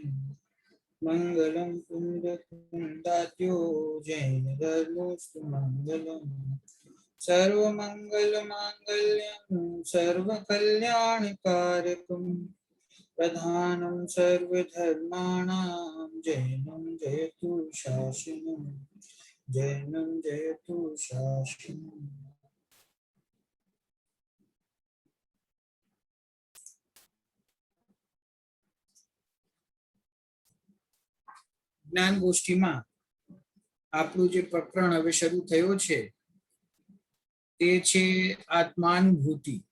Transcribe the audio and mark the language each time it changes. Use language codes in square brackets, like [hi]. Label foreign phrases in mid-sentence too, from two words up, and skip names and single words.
[sa] मंगलम पुंडरीकाक्षो जैन धर्मोस्तु मंगलम सर्वमंगल मांगल्यं सर्वकल्याणकारकं प्रधानं सर्वधर्माणां जैनं जयतु शासनं जैनं जयतु शासनं। [gu] જ્ઞાન ગોષ્ઠીમાં આપણું જે પ્રકરણ હવે શરૂ થયો છે તે છે આત્માનુભૂતિ।